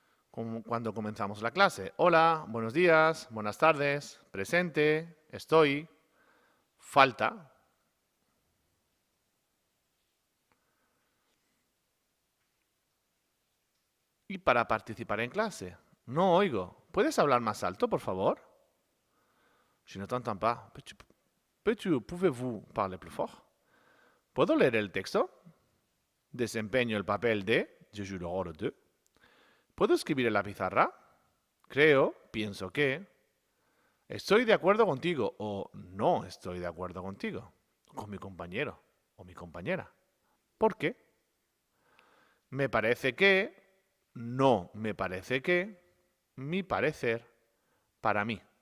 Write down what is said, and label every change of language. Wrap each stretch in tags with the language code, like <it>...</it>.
<es>Como cuando comenzamos la clase. Hola, buenos días, buenas tardes, presente, estoy, falta. Y para participar en clase. No oigo. ¿Puedes hablar más alto, por favor?</es> <fr>Je ne t'entends pas. Pouvez-vous parler plus fort?</fr> <es>¿Puedo leer el texto? Desempeño el papel de,</es> <fr>je joue le rôle de.</fr> <es>¿Puedo escribir en la pizarra? Creo, pienso que. Estoy de acuerdo contigo o no estoy de acuerdo contigo. Con mi compañero o mi compañera. ¿Por qué? Me parece que, no me parece que, mi parecer, para mí.</es>